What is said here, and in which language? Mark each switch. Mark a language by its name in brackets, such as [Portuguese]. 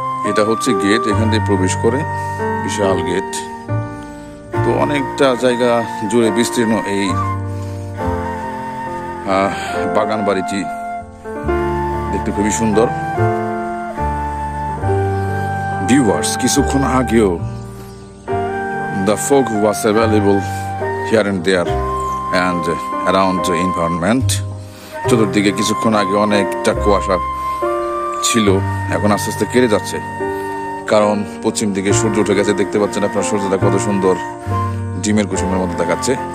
[Bangla] এটা হচ্ছে গেট, এখান দিয়ে প্রবেশ করে, বিশাল গেট। তো অনেকটা জায়গা জুড়ে বিস্তীর্ণ এই বাগান বাড়িটি, দেখতে খুবই সুন্দর। ভিউয়ার্স, কিছুক্ষণ আগেও [English] the fog was available here and there and around the environment. [Bangla] চতুর্দিকে কিছুক্ষণ আগে অনেকটা কুয়াশা ছিল, এখন আস্তে আস্তে কেটে যাচ্ছে, কারণ পশ্চিম দিকে সূর্য উঠে গেছে। দেখতে পাচ্ছেন আপনার সূর্যটা কত সুন্দর ডিমের কুসুমের মধ্যে দেখাচ্ছে।